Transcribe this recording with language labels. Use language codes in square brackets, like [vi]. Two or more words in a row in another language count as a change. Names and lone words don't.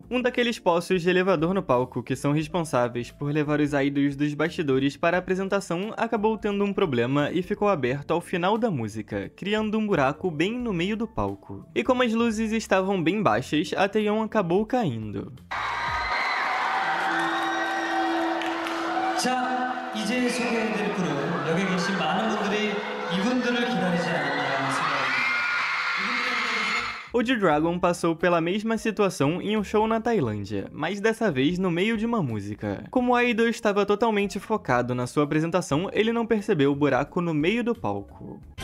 [pt] Um daqueles poços de elevador no palco que são responsáveis por levar os idols dos bastidores para a apresentação acabou tendo um problema e ficou aberto ao final da música, criando um buraco bem no meio do palco. E como as luzes estavam bem baixas, a Taeyeon acabou caindo. [ko] 자, 이제 소개해드릴 분은 여기 계신 많은 분들이 이분들을 기다리지 않았나 생각합니다. [pt] O G-Dragon passou pela mesma situação em um show na Tailândia, mas dessa vez no meio de uma música. Como o idol estava totalmente focado na sua apresentação, ele não percebeu o buraco no meio do palco.